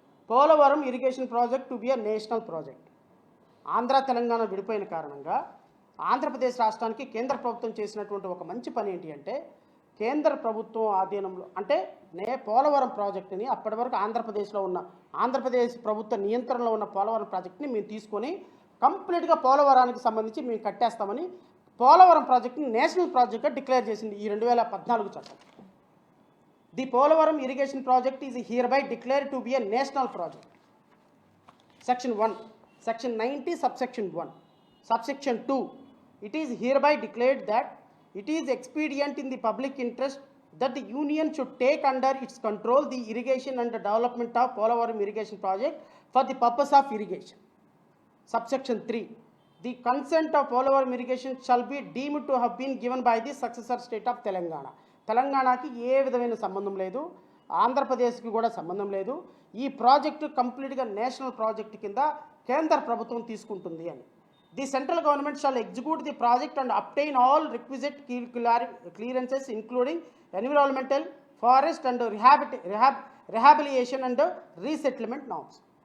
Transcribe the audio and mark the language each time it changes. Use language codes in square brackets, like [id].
[en] Polavaram irrigation project to be a national project. [te] Andhra Telangana విడిపోయిన కారణంగా ఆంధ్రప్రదేశ్ రాష్ట్రానికి కేంద్ర ప్రభుత్వం చేసినటువంటి ఒక మంచి పని ఏంటి అంటే కేంద్ర ప్రభుత్వం ఆధీనంలో అంటే పోలవరం ప్రాజెక్టుని అప్పటి వరకు ఆంధ్రప్రదేశ్లో ఉన్న ఆంధ్రప్రదేశ్ ప్రభుత్వ నియంత్రణలో ఉన్న పోలవరం ప్రాజెక్టుని మేము తీసుకొని కంప్లీట్గా పోలవరానికి సంబంధించి మేము కట్టేస్తామని పోలవరం ప్రాజెక్టుని నేషనల్ ప్రాజెక్ట్గా డిక్లేర్ చేసింది ఈ 2014 చట్టం. [en] The Polavaram irrigation project is hereby declare to be a national project. Section 1, section 90, subsection 1, subsection 2, it is hereby declared that it is expedient in the public interest that the union should take under its control the irrigation and the development of Polavaram irrigation project for the purpose of irrigation. Subsection 3, the consent of Polavaram irrigation shall be deemed to have been given by the successor state of Telangana. [te] తెలంగాణకి ఏ విధమైన సంబంధం లేదు, ఆంధ్రప్రదేశ్కి కూడా సంబంధం లేదు. ఈ project కంప్లీట్గా నేషనల్ ప్రాజెక్టు కింద కేంద్ర ప్రభుత్వం తీసుకుంటుంది అని. [en] The central government shall execute the project and obtain all requisite clearances including environmental, forest and rehabilitation and resettlement norms.